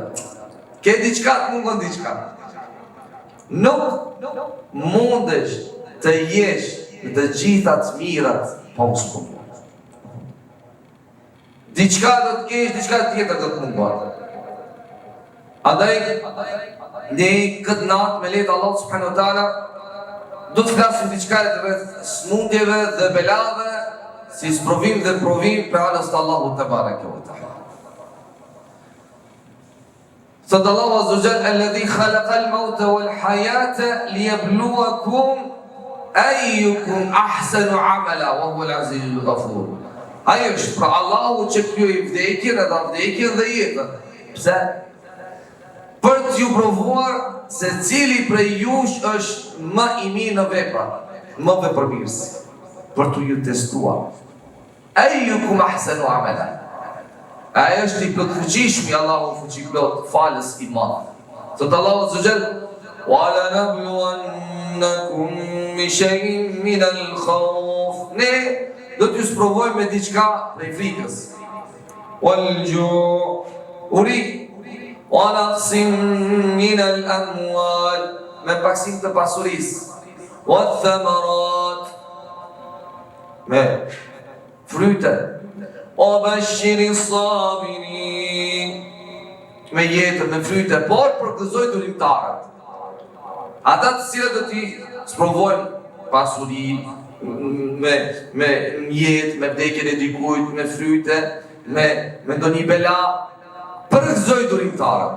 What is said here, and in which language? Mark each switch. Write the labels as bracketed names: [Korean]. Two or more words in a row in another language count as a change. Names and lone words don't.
[Albanian] Ke diçka, të mungon diçka. Nuk mundesh të jesh në të gjitha të mirat pa u sprovuar. Diçka do të kesh, diçka tjetër do të mungon. Andaj, ne këtë natë me lehtë [Arabic] الله سبحانه وتعالى [Albanian] do të flasim diçka rreth smundjeve dhe belave, si sprovim dhe provim për anës të Allahut te [Arabic] تبارك وتعالى. [Albanian] Thot Allahu [Arabic] عز وجل الذي خلق الموت والحياة ليبلوكم أيكم أحسن عملا وهو العزيز الغفور." [Albanian] Ai është pra Allahu që krijoi vdekjen edhe vdekjen dhe jetën. Pse? Për t'ju provuar se cili prej jush është më i mirë në vepra, më vepërmirës, për t'u ju testuar. [Arabic] أيكم أحسن عملا. [Albanian] Ai është i plotfuqishmi, Allahu fuqiplot, falës i madh. Thot Allahu [Arabic] عز وجل ولنبلونكم بشيء من الخوف." [Albanian] Ne do t'ju sprovojmë me diçka prej frikës. [Arabic] والجوع ونقص من الأموال, [Albanian] me paksim të pasurisë. Wath-thamarat, me fryte. [Arabic] وبشر الصابرين, [Albanian] me jetën, me fryte, por përgëzoj durimtarët. Ata të cilët do t'i sprovojnë pasuri, me jetë, me vdekjen e dikujt, me fryte, me ndonjë bela, përgëzoj durimtarët.